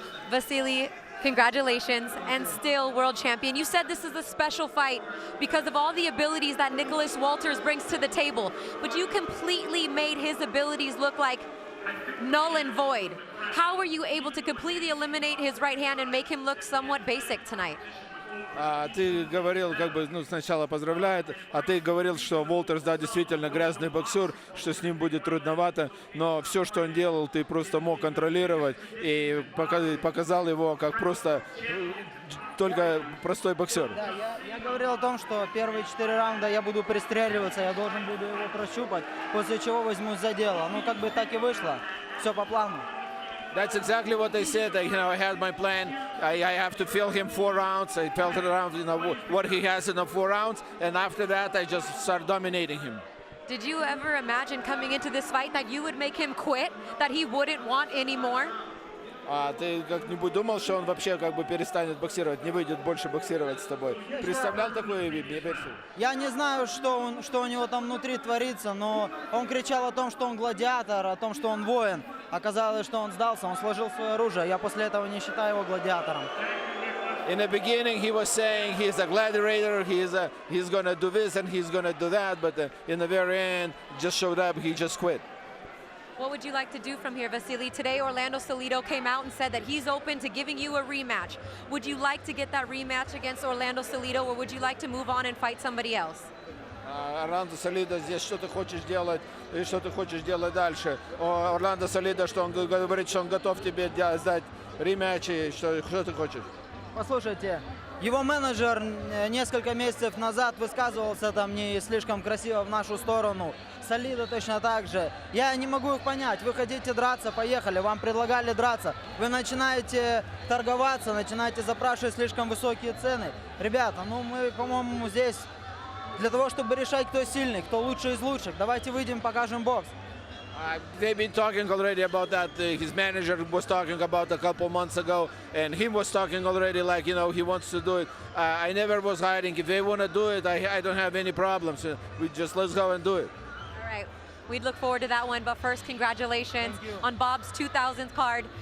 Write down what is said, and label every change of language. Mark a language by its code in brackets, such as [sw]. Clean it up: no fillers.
[en] Vasily, congratulations, and still world champion. You said this is a special fight because of all the abilities that Nikolaus Uolterс brings to the table, but you completely made his abilities look like null and void. How were you able to completely eliminate his right hand and make him look somewhat basic tonight? [ru] Ты говорил, сначала поздравляет, а ты говорил, что Уолтерс, да, действительно грязный боксер, что с ним будет трудновато, но все, что он делал, ты просто мог контролировать и показал его как просто только простой боксер. Да, я говорил о том, что первые 4 раунда я буду пристреливаться, я должен буду его прощупать, после чего возьмусь за дело. Ну, как бы так и вышло, все по плану. [en] That's exactly what they said. You know, I had my plan. I have to feel him 4 rounds. I felt it around, you know, what he has in the 4 rounds, and after that, I just start dominating him. Did you ever imagine coming into this fight that you would make him quit, that he wouldn't want anymore? [ru] А ты как-нибудь думал, что он вообще как бы перестанет боксировать, не выйдет больше боксировать с тобой? Представлял такую версию? Я не знаю, что у него там внутри творится, но он кричал о том, что он гладиатор, о том, что он воин. Оказалось, что он сдался, он сложил свое оружие. Я после этого не считаю его гладиатором. [en] In the beginning, he was saying he's a gladiator, he's gonna do this and he's gonna do that, but in the very end, just showed up, he just quit. What would you like to do from here, Vasily? Today, Orlando Salidо came out and said that he's open to giving you a rematch. Would you like to get that rematch against Orlando Salidо, or would you like to move on and fight somebody else? [ru] Орландо Салидо здесь, что ты хочешь делать и что ты хочешь делать дальше. Орландо Салидо, что он говорит, что он готов тебе сдать рематч, и что ты хочешь? Послушайте, его менеджер несколько месяцев назад высказывался там не слишком красиво в нашу сторону. Салидо точно так же. Я не могу их понять. Вы хотите драться, поехали. Вам предлагали драться. Вы начинаете торговаться, начинаете запрашивать слишком высокие цены. Ребята, ну мы, по-моему, здесь для того, чтобы решать, кто сильный, кто лучший из лучших. Давайте выйдем, покажем бокс. [en] They've been talking already about that. His manager was talking about a couple months ago, and he was talking already like, you know, he wants to do it. I never was hiding. If they want to do it, I don't have any problems. Let's go and do it. All right. We'd look forward to that one, but first, congratulations on Bob's 2000th card.